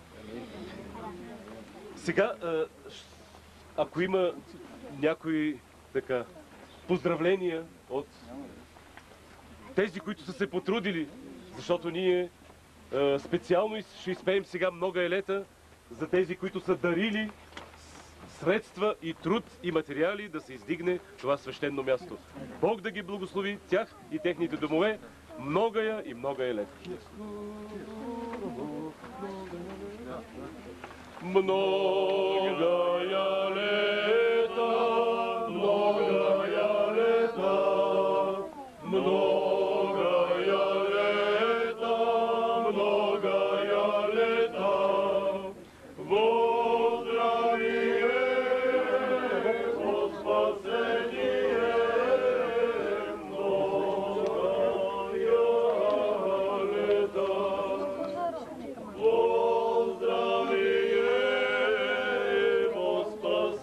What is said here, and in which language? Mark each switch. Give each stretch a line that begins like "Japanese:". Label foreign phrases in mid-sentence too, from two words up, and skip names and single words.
Bulgarian: Сега, ако има някои така поздравления от тези, които са се потрудили, защото ние специално ще изпеем сега много елета за тези, които са дарили средства и труд и материали да се издигне това свещено място. Бог да ги благослови тях и техните домове
Church Slavic: многая и многая лета. Многая лета, многая лета, многая лета, многая лета, во здравие, во спасение, многая лета, во здравие, во спасение.